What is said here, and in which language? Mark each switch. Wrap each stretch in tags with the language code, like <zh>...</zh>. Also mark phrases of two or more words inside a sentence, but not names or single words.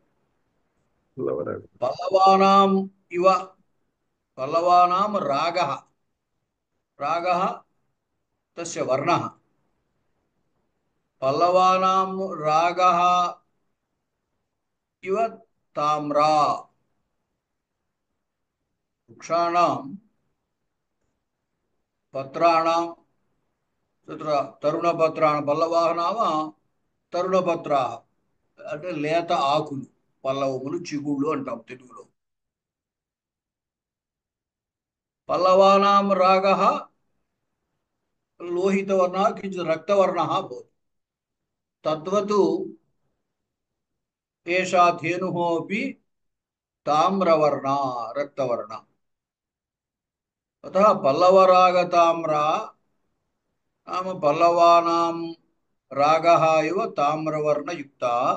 <sa>पल्लवानाम् इव पल्लवानां रागः रागः तस्य वर्णः पल्लवानां रागः इव ताम्रा वृक्षाणां पत्राणां तत्र तरुणपत्राणि पल्लवाः नाम तरुणपत्राः</sa> <te>అంటే లేత ఆకులు పల్లవములు చిగుళ్ళు అంటాం తెలుగులో</te> <sa>పల్లవానాం రాగः లోహితవర్ణः किञ्चित् रक्तवर्णः भवति तद्वत् एषा धेनुः अपि ताम्रवर्णा रक्तवर्णा अतः पल्लवरागताम्रा नाम पल्लवानां रागः इव ताम्रवर्णयुक्ता</sa>